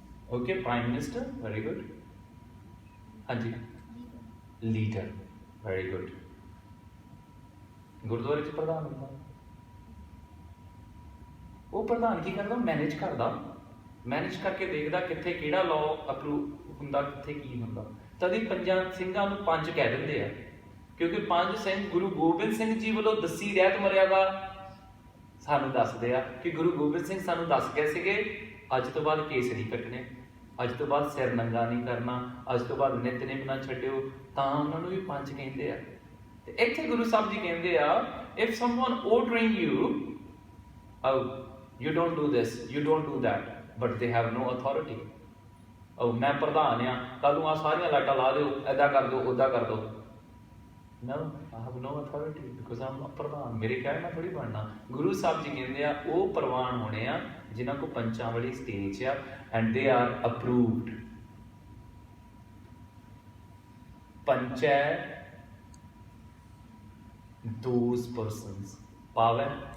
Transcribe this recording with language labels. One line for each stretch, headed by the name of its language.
English: Okay, Prime Minister, very good.
Hindi: हाँ जी, leader,
English: very good.
Punjabi: गुरुद्वारे च प्रधान ਹੁੰਦਾ, ਉਹ ਪ੍ਰਧਾਨ ਕੀ ਕਰਦਾ? ਮੈਨੇਜ ਕਰਦਾ, ਮੈਨੇਜ ਕਰਕੇ ਦੇਖਦਾ ਕਿੱਥੇ ਕਿਹੜਾ ਲਾਅ ਅਪਰੂਵ ਹੁੰਦਾ, ਕਿੱਥੇ ਕੀ ਹੁੰਦਾ। ਤਦ ਹੀ ਪੰਜਾਂ ਸਿੰਘਾਂ ਨੂੰ ਪੰਜ ਕਹਿ ਦਿੰਦੇ ਆ, ਕਿਉਂਕਿ ਪੰਜ ਸਿੰਘ ਗੁਰੂ ਗੋਬਿੰਦ ਸਿੰਘ ਜੀ ਵੱਲੋਂ ਦੱਸੀ ਰਹਿਤ ਮਰਿਆਦਾ ਸਾਨੂੰ ਦੱਸਦੇ ਆ ਕਿ ਗੁਰੂ ਗੋਬਿੰਦ ਸਿੰਘ ਸਾਨੂੰ ਦੱਸ ਗਏ ਸੀਗੇ ਅੱਜ ਤੋਂ ਬਾਅਦ ਕੇਸ ਨਹੀਂ ਕੱਟਣੇ, ਅੱਜ ਤੋਂ ਬਾਅਦ ਸਿਰ ਨੰਗਾ ਨਹੀਂ ਕਰਨਾ, ਅੱਜ ਤੋਂ ਬਾਅਦ ਨਿਤਨੇਮ ਨਾ ਛੱਡਿਓ, ਤਾਂ ਉਹਨਾਂ ਨੂੰ ਵੀ ਪੰਜ ਕਹਿੰਦੇ ਆ। ਤੇ ਇੱਥੇ ਗੁਰੂ ਸਾਹਿਬ ਜੀ ਕਹਿੰਦੇ ਆ,
English: if someone ordering you, oh you don't do this, you don't do that, but they have no authority।
Punjabi: oh ਮੈਂ ਪ੍ਰਧਾਨ ਆ, ਕੱਲ ਨੂੰ ਆ ਸਾਰੀਆਂ ਲਾਈਟਾਂ ਲਾ ਦਿਓ, ਏਦਾਂ ਕਰ ਦਿਓ, ਉੱਦਾਂ ਕਰ ਦਿਓ।
English: No, I have no authority because I'm not
Punjabi: ਪ੍ਰਧਾਨ, ਮੇਰੇ ਕਹਿਣ ਨਾਲ ਥੋੜੀ ਬਣਨਾ। ਗੁਰੂ ਸਾਹਿਬ ਜੀ ਕਹਿੰਦੇ ਆ ਉਹ ਪ੍ਰਵਾਨ ਹੋਣੇ ਆ ਜਿਨ੍ਹਾਂ ਕੋ ਪੰਚਾਂ ਵਾਲੀ ਸਟੇਜ ਆ,
English: and they are approved।
Punjabi: ਪੰਚੈ
English: those persons,
Punjabi: ਪਾਵੈ।